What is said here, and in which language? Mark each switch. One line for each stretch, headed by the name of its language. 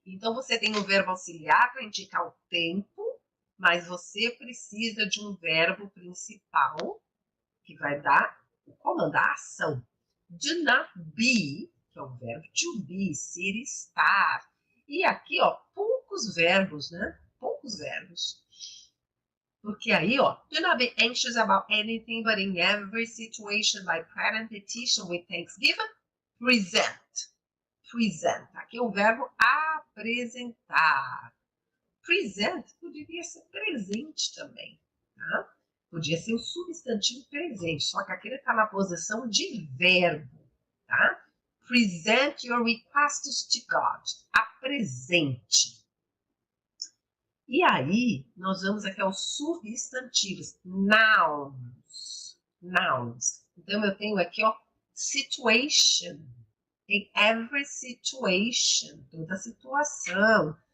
Portuguese: Então, você tem um verbo auxiliar para indicar o tempo, mas você precisa de um verbo principal que vai dar o comando, a ação.
English: Do not be,
Portuguese: que é o verbo to be, ser, estar. E aqui, ó, poucos verbos, né? Poucos verbos. Porque aí, ó,
English: do not be anxious about anything, but in every situation, by prayer and petition with thanksgiving, present. Present.
Portuguese: Aqui é o verbo apresentar. Present poderia ser presente também, tá? Podia ser o substantivo presente, só que aqui ele está na posição de verbo, tá?
English: Present your requests to God.
Portuguese: Apresente. E aí, nós vamos aqui aos substantivos.
English: Nouns. Nouns.
Portuguese: Então, eu tenho aqui, ó, situation.
English: In every situation.
Portuguese: Toda situação.